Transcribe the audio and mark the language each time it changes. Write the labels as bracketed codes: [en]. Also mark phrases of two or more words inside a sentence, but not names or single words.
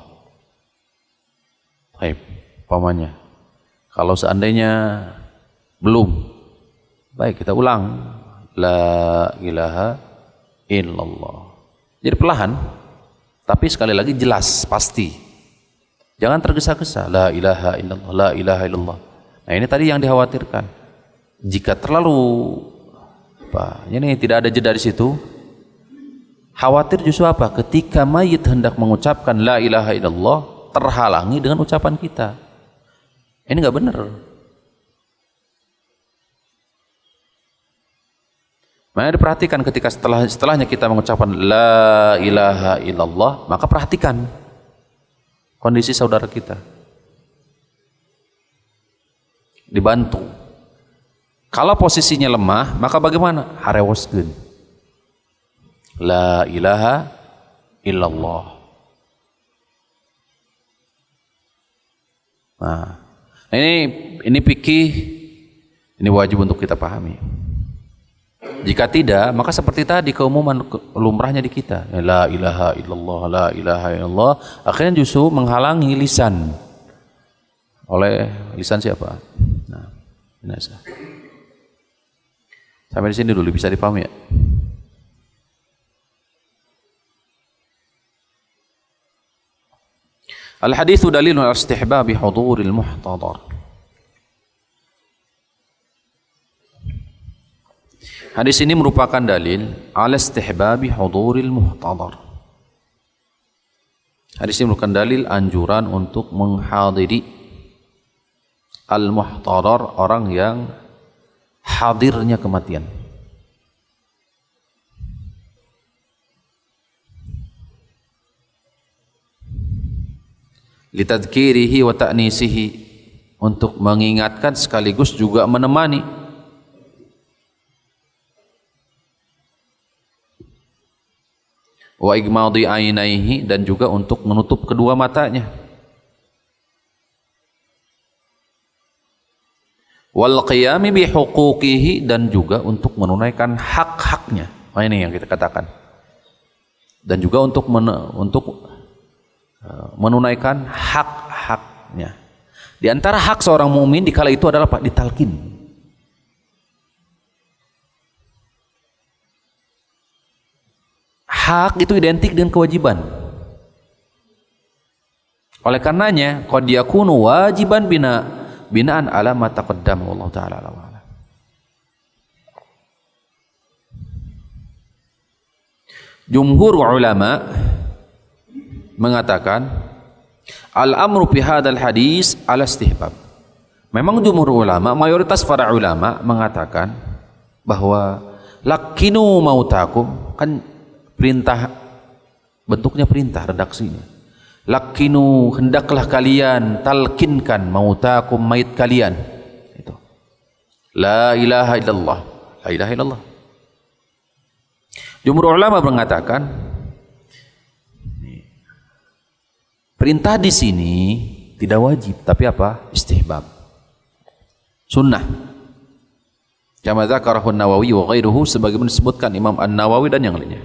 [id] Baik, pamannya. Kalau seandainya belum, baik kita ulang. [ar] لا إله إلا الله. [id] Jadi perlahan, tapi sekali lagi jelas, pasti. Jangan tergesa-gesa. [ar] لا إله إلا الله، لا إله إلا الله. [id] Nah, ini tadi yang dikhawatirkan. Jika terlalu ini tidak ada jeda di situ, khawatir justru apa? Ketika mayit hendak mengucapkan [ar] لا إله إلا الله, [id] terhalangi dengan ucapan kita. Ini enggak benar. Makanya diperhatikan ketika setelahnya kita mengucapkan [ar] لا إله إلا الله, [id] maka perhatikan kondisi saudara kita. Dibantu. Kalau posisinya lemah, maka bagaimana? [ar] Harewaskeun. لا إله إلا الله. [id] Nah, ini fikih, ini wajib untuk kita pahami. Jika tidak, maka seperti tadi keumuman lumrahnya di kita, [ar] لا إله إلا الله، لا إله إلا الله, [id] akhirnya justru menghalangi lisan. Oleh lisan siapa? Nah, binasa. Sampai di sini dulu bisa dipahami ya? [ar] الحديث دليل على استحباب حضور المحتضر. [id] Hadis ini merupakan dalil [ar] على استحباب حضور المحتضر. [id] Hadis ini merupakan dalil anjuran untuk menghadiri al-muhtadar, orang yang hadirnya kematian. [ar] لتذكيره وتأنيسه, [id] untuk mengingatkan sekaligus juga menemani. [ar] وإغماض عينيه, [id] dan juga untuk menutup kedua matanya. [ar] والقيام بحقوقه, [id] dan juga untuk menunaikan hak-haknya. Nah, ini yang kita katakan. Dan juga untuk menunaikan hak-haknya. Di antara hak seorang mukmin di kala itu adalah ditalkin. Hak itu identik dengan kewajiban. Oleh karenanya, [ar] قد يكون واجبا بناء على ما تقدم، والله تعالى أعلم. [id] Jumhur ulama mengatakan [ar] الأمر في هذا الحديث على الاستحباب. [id] Memang jumhur ulama, mayoritas para ulama mengatakan bahwa [ar] لقنوا موتاكم, [id] kan perintah, bentuknya perintah, redaksinya. Lakinu, hendaklah kalian talkinkan mautakum, mayit kalian. Itu. [ar] لا إله إلا الله. لا إله إلا الله. [id] Jumhur ulama mengatakan perintah di sini tidak wajib, tapi apa? Istihbab. Sunnah. [ar] كما ذكره النووي وغيره, [id] sebagaimana disebutkan Imam An-Nawawi dan yang lainnya.